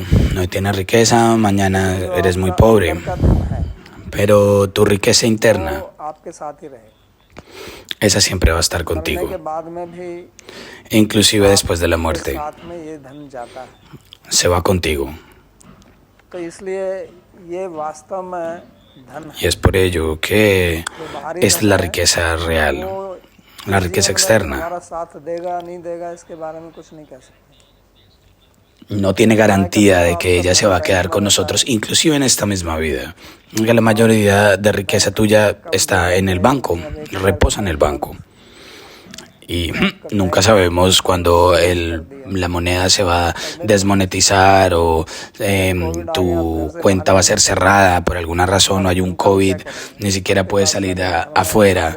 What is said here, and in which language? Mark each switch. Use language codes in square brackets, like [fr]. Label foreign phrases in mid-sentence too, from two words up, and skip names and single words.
[es] Hoy tienes riqueza, mañana eres muy pobre. Pero tu riqueza interna, esa siempre va a estar contigo. Inclusive después de la muerte, se va contigo. [hi] तो इसलिए ये वास्तव में धन [es] Y es por ello que [hi] जो बाहरी [es] es [hi] धन [es] la [hi] है [es] riqueza real, [hi] वो [es] la [hi] इस [es] riqueza [hi] जीवन में [es] externa. [hi] हमारा साथ देगा नहीं देगा इसके बारे में कुछ नहीं कह सकते। [es] No tiene garantía de que ella se va a quedar con nosotros, inclusive en esta misma vida. Que la mayoría de riqueza tuya está en el banco, reposa en el banco. Y nunca sabemos cuándo la moneda se va a desmonetizar o tu cuenta va a ser cerrada por alguna razón o hay un COVID, ni siquiera puedes salir afuera.